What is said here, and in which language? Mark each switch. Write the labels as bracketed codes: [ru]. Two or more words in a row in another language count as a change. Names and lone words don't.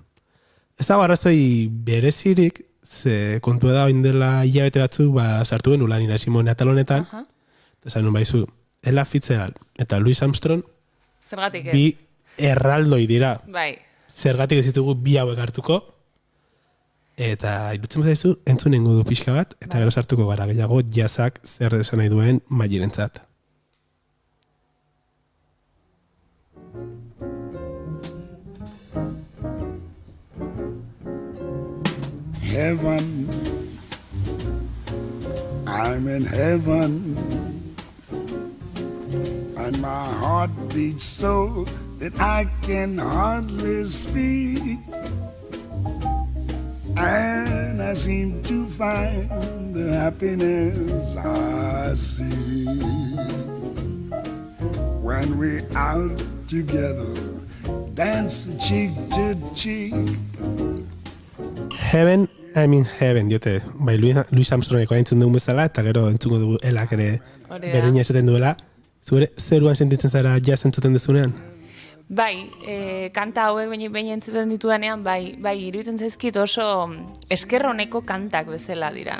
[eu] Ez dago arrazoi berezirik, ze kontua da oin dela hilabete batzuk sartu genuen Nina Simone atalonetan, eta esan nun baizu, Ella Fitzgerald eta Louis Armstrong Zergatik ez? bi erraldoi dira. Bai. Zergatik ez ditugu bi hauek hartuko, eta irutzen zaizu entzunengo du pixka bat, eta gero sartuko gara gehiago jazzak zer esan nahi duen Mailerentzat. [en] Heaven, I'm in heaven, and my heart beats so that I can hardly speak, and I seem to find the happiness I see when we're out together, dance cheek to cheek. Heaven, I'm in heaven, [eu] diote. Bai, Louis Armstrongeko entzun dugun bezala, eta gero entzungo dugu Elak ere berdina esaten duela. Zure zeruan sentitzen zara jazz entzuten dezunean? Bai, kanta hauek behin entzuten ditudanean, bai, iruditzen zaizkit oso eskerroneko kantak bezala dira.